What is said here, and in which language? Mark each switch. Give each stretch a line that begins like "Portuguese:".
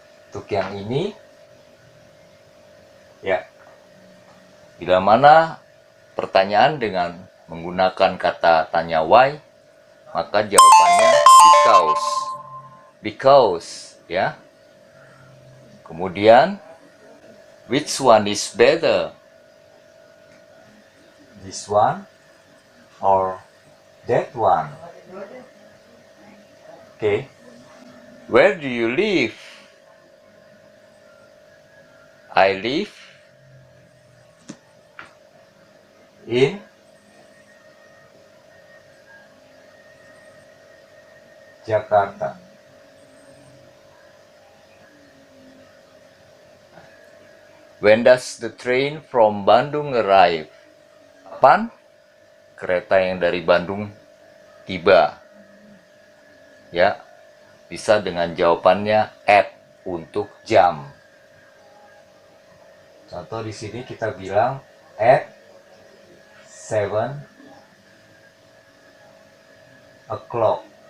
Indonesian: Untuk yang ini, ya, bila mana pertanyaan dengan menggunakan kata tanya why, maka jawabannya because.
English: Because, ya.
Indonesian: Kemudian,
English: which one is better? This one or that one? Okay. Where do you live? I live in Jakarta. When does the train from Bandung arrive?
Indonesian: Kapan kereta yang dari Bandung tiba? Ya, bisa dengan jawabannya at, untuk jam. Contoh di sini kita bilang
English: at 7 o'clock.